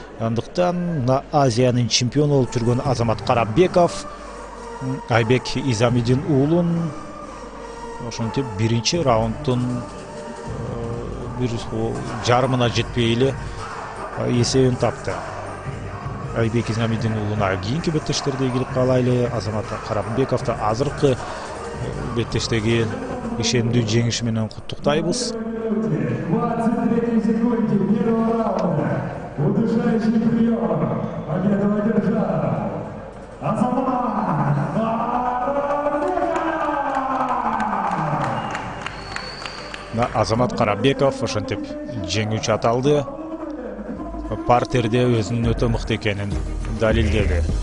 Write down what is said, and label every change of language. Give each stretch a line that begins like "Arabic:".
Kyrgyz: Андыктан Азиянын чемпиону болуп жүргөн Азамат Карабеков Айбек Изамидин уулун ошентип биринчи раундтун бир жарымына жетпей эле эсебин тапты. Айбек Изамидин уулуна кийинки беттештерде ийгилик каалайлы. Азамат Карабековду азыркы беттештеги ишендүү жеңиши менен куттуктайбыз.
Russian: 23 секунде первого раунда. Удушающий прием. Победу одержал Азамат Карабеков.
Kyrgyz: Азамат Карабеков ошентип жеңүүчү аталды. Партерде өзүнүн өтө мыкты экенин далилдеди.